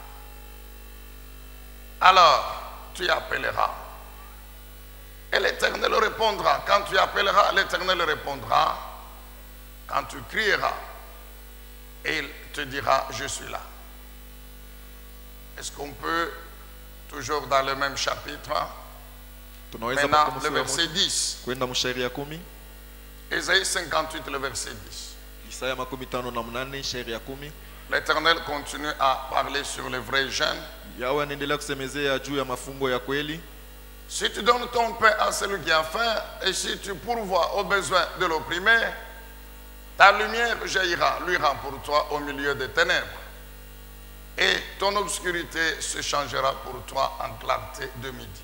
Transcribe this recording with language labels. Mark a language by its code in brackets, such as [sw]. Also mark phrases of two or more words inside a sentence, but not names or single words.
[fr] Alors, tu appelleras et l'Éternel répondra. Quand tu appelleras, l'Éternel répondra. Quand tu crieras, il te dira, je suis là. Est-ce qu'on peut, toujours dans le même chapitre, maintenant le verset 10. [sw] Kwenda mshairi ya 10. [fr] Isaïe 58, le verset 10. [sw] Isaya 58 shairi ya 10. [fr] L'Éternel continue à parler sur le vrai jeûne. [sw] Yawe anaendelea kusemezea juu ya mafungo ya kweli. [fr] Si tu donnes ton pain à celui qui a faim, et si tu pourvois aux besoins de l'opprimé, ta lumière jaillira, luira pour toi au milieu des ténèbres. Et ton obscurité se changera pour toi en clarté de midi.